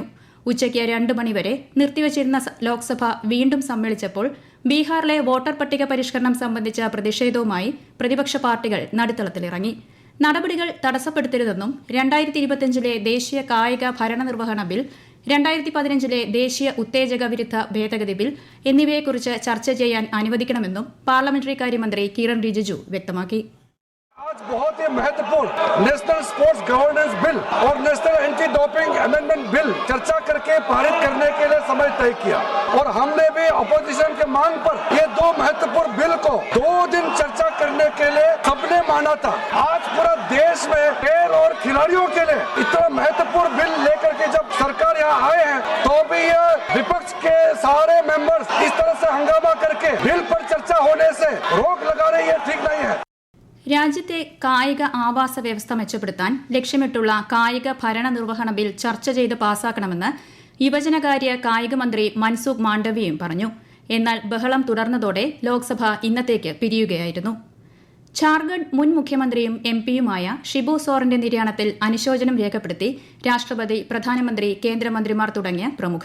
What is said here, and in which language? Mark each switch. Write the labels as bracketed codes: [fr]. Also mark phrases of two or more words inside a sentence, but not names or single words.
[ml] ഉച്ചയ്ക്ക് 2 മണിവരെ നിർത്തിവച്ചിരുന്ന ലോക്സഭ വീണ്ടും സമ്മേളിച്ചപ്പോൾ ബീഹാറിലെ വോട്ടർ പട്ടിക പരിഷ്കരണം സംബന്ധിച്ച പ്രതിഷേധവുമായി പ്രതിപക്ഷ പാർട്ടികൾ നടുത്തളത്തിലിറങ്ങി. നടപടികൾ തടസ്സപ്പെടുത്തരുതെന്നും 2025 ദേശീയ കായിക ഭരണനിർവഹണ ബിൽ, 2015 ദേശീയ ഉത്തേജക വിരുദ്ധ ഭേദഗതി ബിൽ എന്നിവയെക്കുറിച്ച് ചർച്ച ചെയ്യാൻ അനുവദിക്കണമെന്നും പാർലമെന്ററി കാര്യമന്ത്രി കിരൺ റിജിജു വ്യക്തമാക്കി. [hi] आज बहुत ही महत्वपूर्ण नेशनल स्पोर्ट्स गवर्नेंस बिल और नेशनल एंटी डोपिंग अमेंडमेंट बिल चर्चा करके पारित करने के लिए समय तय किया और हमने भी अपोजिशन के मांग पर ये 2 महत्वपूर्ण बिल को 2 दिन चर्चा करने के लिए सबने माना था. आज पूरा देश में खेल और खिलाड़ियों के लिए इतना महत्वपूर्ण बिल लेकर के जब सरकार यहाँ आए हैं तो भी ये विपक्ष के सारे मेंबर्स इस तरह से हंगामा करके बिल पर चर्चा होने से रोक लगा रहे, ये ठीक नहीं है. [ml] രാജ്യത്തെ കായിക ആവാസ വ്യവസ്ഥ മെച്ചപ്പെടുത്താൻ ലക്ഷ്യമിട്ടുള്ള കായിക ഭരണനിർവഹണ ബിൽ ചർച്ച ചെയ്ത് പാസാക്കണമെന്ന് യുവജനകാര്യ കായിക മന്ത്രി മൻസുഖ് മാണ്ഡവ്യയും പറഞ്ഞു. എന്നാൽ ബഹളം തുടർന്നതോടെ ലോക്സഭ ഇന്നത്തേക്ക് പിരിയുകയായിരുന്നു. ജാർഖണ്ഡ് മുൻ മുഖ്യമന്ത്രിയും എംപിയുമായ ഷിബു സോറന്റെ നിര്യാണത്തിൽ അനുശോചനം രേഖപ്പെടുത്തി രാഷ്ട്രപതി, പ്രധാനമന്ത്രി, കേന്ദ്രമന്ത്രിമാർ തുടങ്ങിയ പ്രമുഖർ.